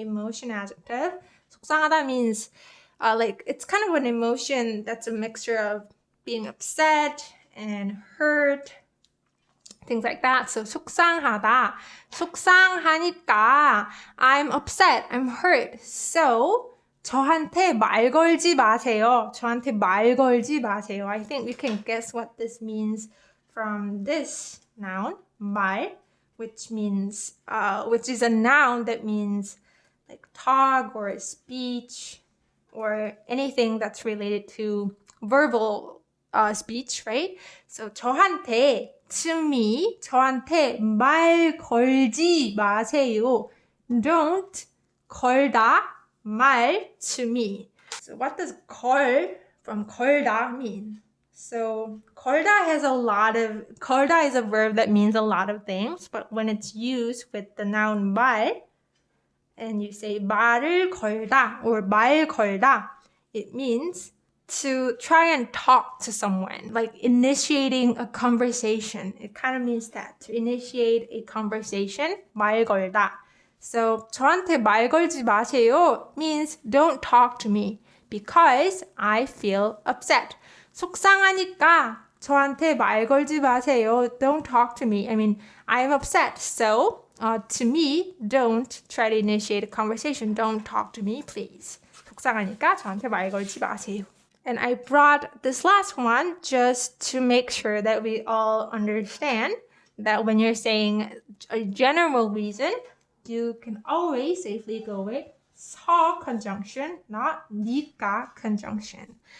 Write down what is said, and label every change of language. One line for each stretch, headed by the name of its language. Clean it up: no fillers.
English: Emotion adjective. 속상하다 means like it's kind of an emotion that's a mixture of being upset and hurt, things like that. So 속상하다, 속상하니까 I'm upset, I'm hurt.
Korean: So 저한테 말 걸지 마세요. 저한테 말 걸지 마세요.
English: I think we can guess what this means from this noun, 말, which means, which is a noun that means like talk or speech or anything that's related to verbal speech, right?
Korean: So 저한테,
English: to me,
Korean: 저한테 말 걸지 마세요.
English: Don't 걸다 말 to me. So what does 걸 from 걸다 mean? So 걸다 is a verb that means a lot of things, but when it's used with the noun 말, and you say 말을 걸다 or 말 걸다, it means to try and talk to someone, like initiating a conversation. It kind of means that, to initiate a conversation, 말 걸다. So
Korean: 저한테 말 걸지 마세요
English: means don't talk to me because I feel upset.
Korean: 속상하니까 저한테 말 걸지 마세요.
English: Don't talk to me. I mean, I am upset. So to me, don't try to initiate a conversation. Don't talk to me, please.
Korean: 속상하니까 저한테 말 걸지 마세요.
English: And I brought this last one just to make sure that we all understand that when you're saying a general reason, you can always safely go with 서 conjunction, not 니까 conjunction.